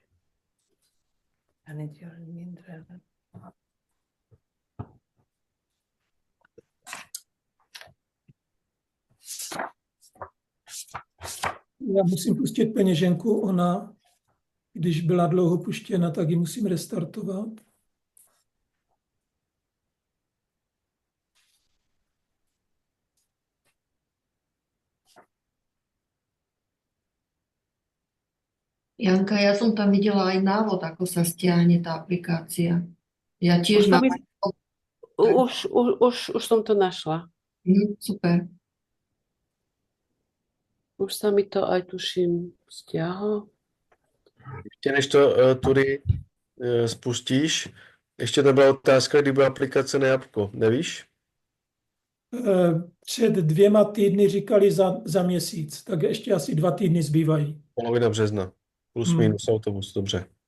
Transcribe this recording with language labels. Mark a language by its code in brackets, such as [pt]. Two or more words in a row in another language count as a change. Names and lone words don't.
[cs] Já musím pustit peněženku, ona, když byla dlouho puštěna, tak ji musím restartovat. [sk] Janka, ja som tam videla aj návod, ako sa stiahne tá aplikácia. Ja tiež mám... Už som to našla. Super. Už sa mi to aj tuším stiahlo. [cs] Ještě než to tudy spustíš, ještě to byla otázka, kdy byla aplikace na Jabko, nevíš? Před 2 týdny říkali za měsíc, tak ještě asi 2 týdny zbývají. Polovina března, plus minus autobus, dobře.